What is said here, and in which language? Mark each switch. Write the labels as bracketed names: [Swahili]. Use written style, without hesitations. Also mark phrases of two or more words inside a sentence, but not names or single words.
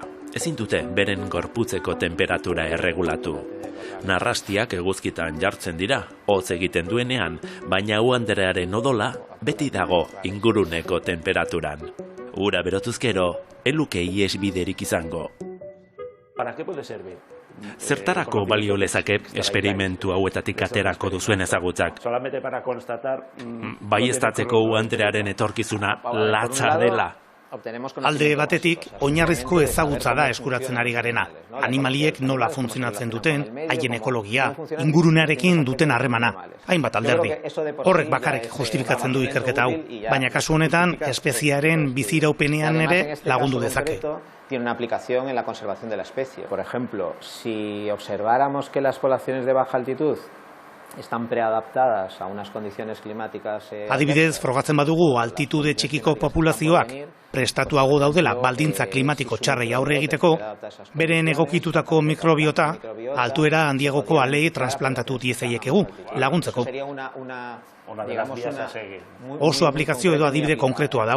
[Basque] Ezin dute beren gorputzeko temperatura erregulatu. Narrastiak eguzkitan jartzen dira, hotz egiten duenean, baina uhanderearen odola beti dago inguruneko temperaturan. Ura berotuzkero, eluke iesbiderik izango. [Spanish] ¿Para qué puede servir? [Basque] Zertarako balio lezake esperimentu hauetatik aterako duzuen ezagutzak? [Spanish] Solamente para constatar... [Basque] Baieztatzeko uhanderearen etorkizuna latza dela. Alde batetik, oinarrizko ezagutza da eskuratzen ari garena. Animaliek nola funtzionatzen duten, haien ekologia, ingurunearekin duten harremana, hainbat alderdi. Horrek bakarrik justifikatzen du ikerketa hau, baina kasu honetan, espeziaren biziraupenean ere lagundu dezake. [Spanish] Tiene una aplicación en la conservación de la especie. Por ejemplo, si observáramos que las poblaciones de baja altitud están preadaptadas a unas condiciones climáticas... [Basque] Adibidez, frogatzen badugu altitude txikiko populazioak prestatuago daudela baldintza klimatiko txarrei aurre egiteko, beren egokitutako mikrobiota altuera handiagoko alei transplantatu diezaiekegu laguntzeko. Oso aplikazio edo adibide konkretua dau.